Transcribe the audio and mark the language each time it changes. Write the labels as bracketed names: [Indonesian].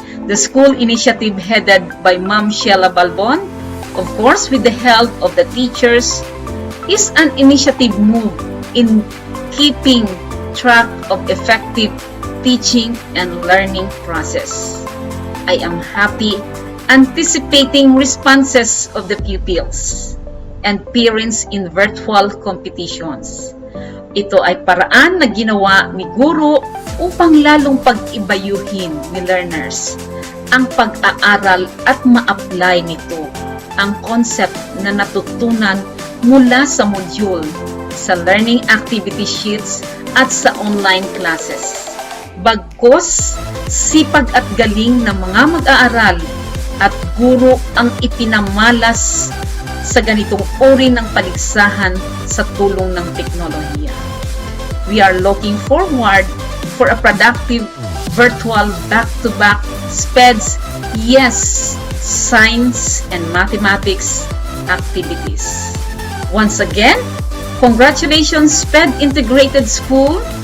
[English] The school initiative headed by Ma'am Sheila Balbon, of course with the help of the teachers, is an initiative move in keeping track of effective teaching and learning process. I am happy anticipating responses of the pupils and parents in virtual competitions. [Filipino] Ito ay paraan na ginawa ni guro upang lalong pag-ibayuhin ni learners ang pag-aaral at ma-apply nito ang concept na natutunan mula sa module, sa learning activity sheets at sa online classes. Bagkus, sipag at galing ng mga mag-aaral at guro ang ipinamalas sa ganitong uri ng paligsahan sa tulong ng teknolohiya. [English] We are looking forward for a productive virtual back-to-back Sped'S Yes Science and Mathematics activities. Once again, congratulations Sped Integrated School.